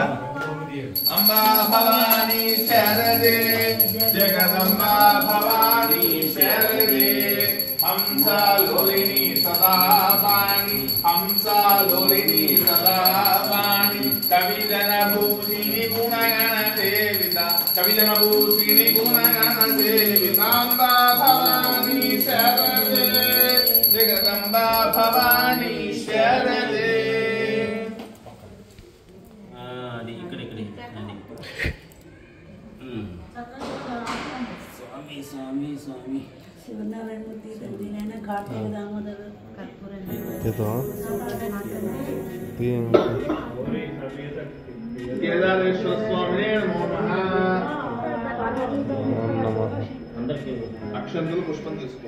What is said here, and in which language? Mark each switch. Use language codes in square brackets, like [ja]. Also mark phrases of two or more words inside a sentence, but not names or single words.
[sa] అంబా భవానీ శరదే జగదంబా భవానీ శరదే హంసలోలిని సదావాణి హంసలోలిని సదావాణి కవిజన భూషిణి గుణగణ సేవిత కవిజన భూషిణి గుణగణ సేవితాంబా భవానీ శరదే జగదంబా భవానీ శరదే. स्वामी स्वामी शिवनारायणमूर्ति दंडीनैना कार्तिक दामोदर कर्पूर केदारेश्वर स्वामी नमो नमः. [te] అక్షంతులు పుష్పం తీసుకో.